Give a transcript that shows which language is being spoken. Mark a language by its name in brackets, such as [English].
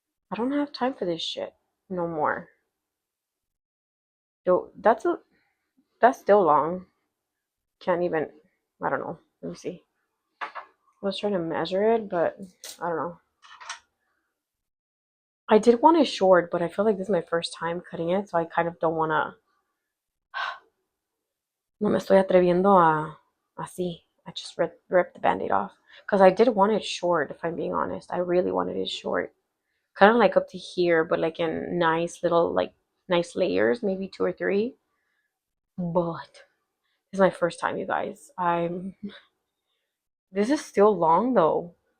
[English] I don't have time for this shit no more. Yo, that's still long. Can't even, I don't know. Let me see. I was trying to measure it, but I don't know. I did want it short, but I feel like this is my first time cutting it, so I kind of don't want to. [Spanish] No me estoy atreviendo a así. [English] I just ripped the band-aid off. Because I did want it short, if I'm being honest. I really wanted it short. Kind of like up to here, but like in nice little, like, nice layers, maybe 2 or 3. But this is my first time, you guys. This is still long, though.